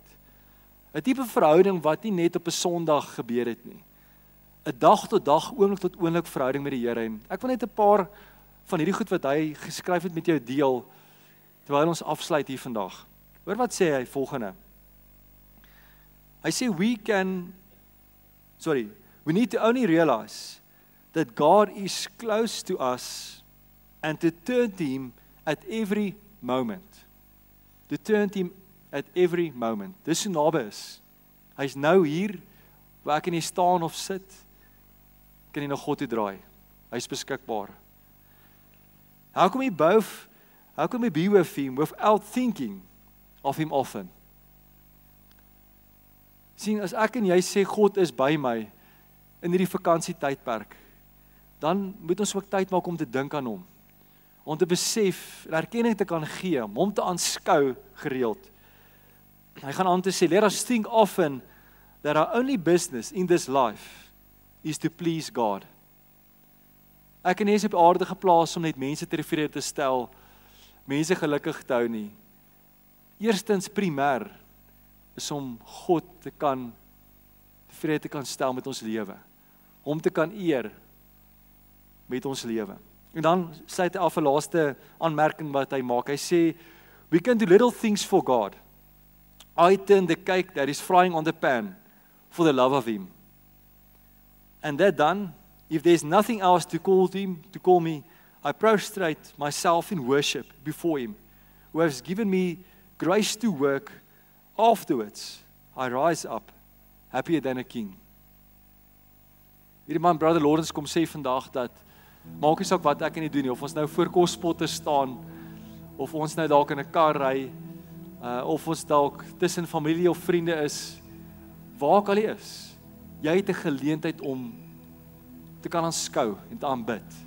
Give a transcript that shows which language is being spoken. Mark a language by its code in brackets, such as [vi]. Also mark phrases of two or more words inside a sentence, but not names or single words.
[af] 'n Tipe verhouding wat nie net op 'n Sondag gebeur het nie. 'n Dag tot dag, oomblik tot oomblik verhouding met die Here. En ek wil net 'n paar van hierdie goed wat hy geskryf het met jou deel, terwyl ons afsluit hier vandag. Hoor wat sê hy volgende. Hy sê, [en] we need to only realize that God is close to us and to turn to Him at every moment. To turn to Him at every moment. [af] Dis hoe naby is. Hy's nou hier, waar ek nie staan of sit, kan jy na God toe draai. Hy's beskikbaar. [en] How can we be with Him without thinking of Him often? [af] Sien, as ek en jy sê God is by my in hierdie vakansietydperk, dan moet ons ook tyd maak om te dink aan hom. Om te besef, erkenning te kan gee, om hom te aanskou gereeld. Hy gaan aan te sê, [en] let us think often that our only business in this life is to please God. [af] Ek en jy is op aarde geplaas om net mense tevrede te stel, mense gelukkig te hou nie. Eerstens primêr is om God te kan tevrede te kan stel met ons lewe, hom te kan eer met ons lewe. En dan sluit hy af 'n laaste aanmerking wat hy maak. Hy sê, [en] we can do little things for God. I turn the cake that is frying on the pan for the love of Him. And that done, if there's nothing else to call me, I prostrate myself in worship before Him, who has given me grace to work. Afterwards, I rise up, happier than a king. [af] Hierdie man, Brother Lawrence, kom sê vandag dat, maak nie saak wat ek en jy doen nie, of ons nou voor kospotte staan, of ons nou dalk in 'n kar ry, of ons dalk tussen familie of vriende is, waar ook al jy is, jy het 'n geleentheid om te kan aanskou en te aanbid.